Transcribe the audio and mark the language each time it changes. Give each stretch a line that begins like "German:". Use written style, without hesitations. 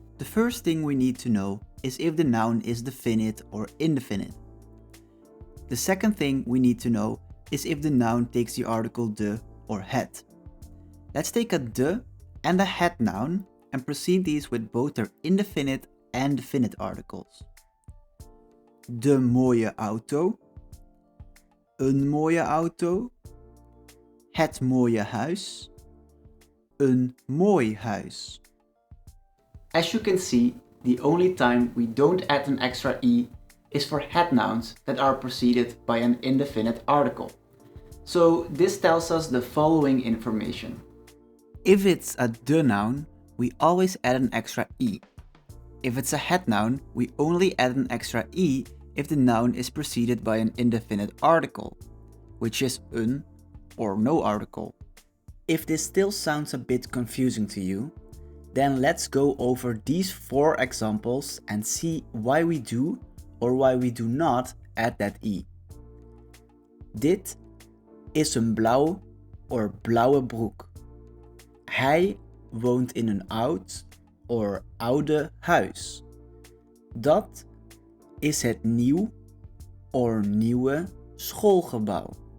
English: The first thing we need to know is if the noun is definite or indefinite. The second thing we need to know is if the noun takes the article de or het. Let's take a de and a het noun and precede these with both their indefinite and definite articles.
Dutch: De mooie auto, een mooie auto, het mooie huis, een mooi huis.
English: As you can see, the only time we don't add an extra e is for het nouns that are preceded by an indefinite article. So this tells us the following information. If it's a de noun, we always add an extra e. If it's a het noun, we only add an extra e if the noun is preceded by an indefinite article, which is een or no article. If this still sounds a bit confusing to you, then let's go over these 4 examples and see why we do or why we do not add that e.
Dutch: Dit is een blauw or blauwe broek. Hij woont in een oud or oude huis. Dat is het nieuw or nieuwe schoolgebouw.